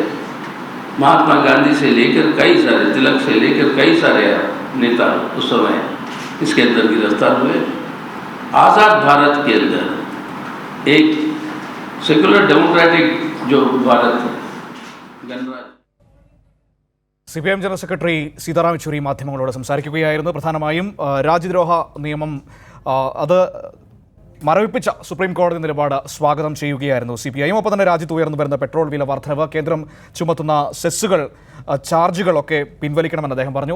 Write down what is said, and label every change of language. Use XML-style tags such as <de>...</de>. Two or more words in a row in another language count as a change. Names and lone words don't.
<hi>महात्मा गांधी से लेकर कई सारे, तिलक से लेकर कई सारे नेता उस समय इसके अंदर गिरफ्तार हुए। आज़ाद भारत के अंदर एक</hi> <en>secular democratic</en> <hi>जो भारत है, गणराज्य।</hi> <ml>CPM ജനറൽ സെക്രട്ടറി സീതാറാം യെച്ചൂരി മാധ്യമങ്ങളോട് സംസാരിക്കുകയായിരുന്നു. പ്രധാനമായും രാജ്യദ്രോഹ നിയമം അത് മരവിപ്പിച്ച സുപ്രീം കോടതി നിലപാട് സ്വാഗതം ചെയ്യുകയായിരുന്നു CPI. ഒപ്പം തന്നെ രാജ്യത്ത് ഉയർന്നു വരുന്ന പെട്രോൾ വില വർധനവ്, കേന്ദ്രം ചുമത്തുന്ന സെസ്സുകൾ, ചാർജുകളൊക്കെ പിൻവലിക്കണമെന്ന് അദ്ദേഹം പറഞ്ഞു.</ml>